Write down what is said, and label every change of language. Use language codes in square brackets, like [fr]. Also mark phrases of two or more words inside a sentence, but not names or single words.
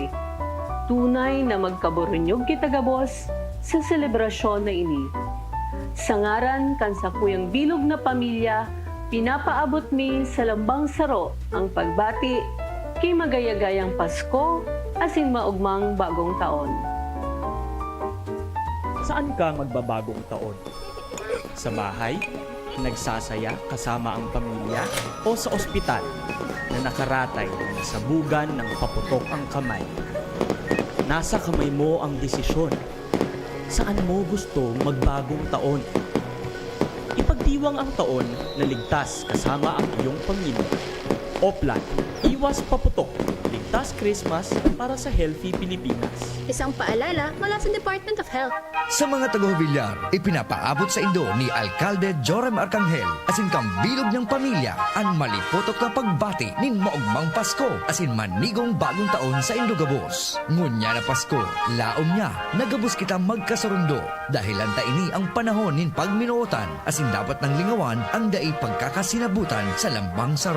[bik] Tunay na magkaburunyog kita gabos sa selebrasyon na ini. Sa ngaran kan sa kuyang bilog na pamilya, pinapaabot mi sa lambang saro ang pagbati kay magayagayang Pasko asin maugmang bagong taon. [tl] Saan ka magbabagong taon? Sa bahay, nagsasaya kasama ang pamilya, o sa ospital na nakaratay na sabugan ng paputok ang kamay? Nasa kamay mo ang desisyon. Saan mo gusto magbagong taon? Ipagdiwang ang taon na ligtas kasama ang iyong pamilya. Oplan, iwas paputok. Ligtas Christmas para sa Healthy Pilipinas. Isang paalala mula sa Department of Health. [bik] Sa mga taga-Hubilyar, ipinapaabot sa Indo ni Alcalde Jorem Arcangel asin kambilog niyang pamilya ang malipotok na pagbati ning maugmang Pasko asin manigong bagong taon sa Indogabos. Ngunya na Pasko, laom niya, nagabos kita magkasarundo dahil anta ini ang panahon nin pagminuotan asin dapat nang lingawan ang dai pagkakasinabutan sa lambang saro.